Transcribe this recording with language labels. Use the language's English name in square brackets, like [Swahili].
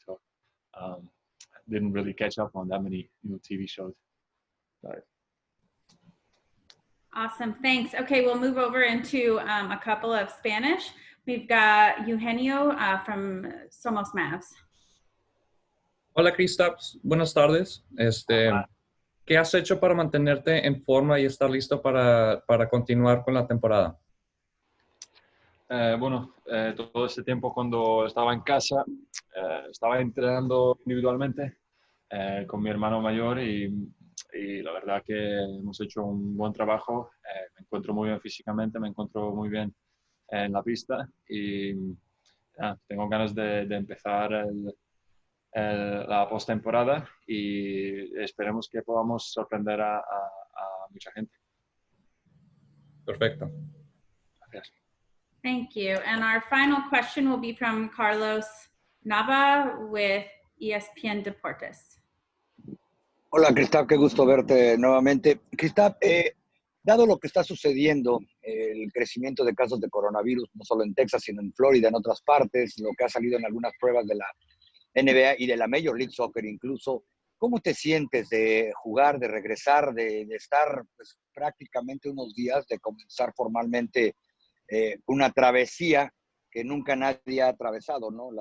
[English] So didn't really catch up on that many TV shows. But, Awesome, thanks. Okay, we'll move over into a couple of Spanish. We've got Eugenio from Somos Mavs. [Spanish] Hola, Kristaps. Buenas tardes. ¿Qué has hecho para mantenerte en forma y estar listo para continuar con la temporada? Todo ese tiempo cuando estaba en casa, estaba entrenando individualmente con mi hermano mayor y la verdad que hemos hecho un buen trabajo. Me encuentro muy bien físicamente, me encuentro muy bien en la pista y tengo ganas de empezar la postemporada y esperemos que podamos sorprender a mucha gente. Perfecto. Gracias. [English] Thank you. And our final question will be from Carlos Nava with ESPN Deportes. [Spanish] Hola, Kristaps, qué gusto verte nuevamente. Kristaps, dado lo que está sucediendo, el crecimiento de casos de coronavirus, no solo en Texas, sino en Florida, en otras partes, lo que ha salido en algunas pruebas de la NBA y de la Major League Soccer incluso, ¿cómo te sientes de jugar, de regresar, de estar pues, prácticamente unos días, de comenzar formalmente una travesía que nunca nadie ha atravesado, ¿no?